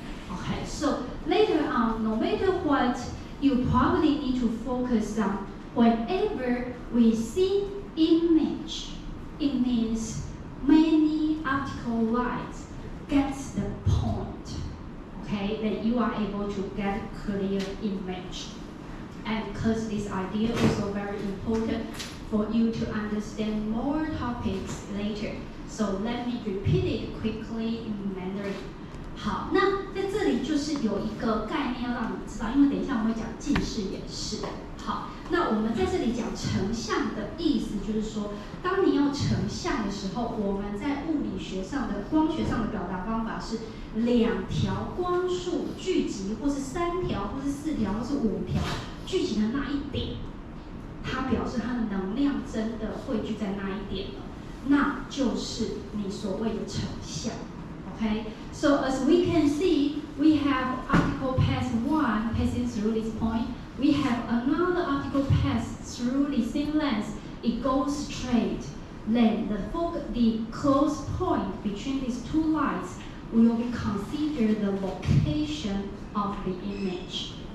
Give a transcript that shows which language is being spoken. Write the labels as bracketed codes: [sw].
[en] Okay, so later on, no matter what, you probably need to focus on whenever we see image, it means many optical lines gets the point. Okay, that you are able to get clear image. And because this idea is also very important for you to understand more topics later. So let me repeat it quickly in Mandarin. [zh] 好，那在这里就是有一个概念要让你们知道，因为等一下我们会讲近视眼视。好，那我们在这里讲成像的意思，就是说，当你要成像的时候，我们在物理学上的光学上的表达方法是两条光束聚集，或是3条，或是4条，或是5条聚集的那一点，它表示它的能量真的汇聚在那一点了，那就是你所谓的成像。 [en] Okay, so as we can see, we have optical path 1 passing through this point. We have another optical path through the same length. It goes straight. Then the close point between these two lights will be considered the location of the image.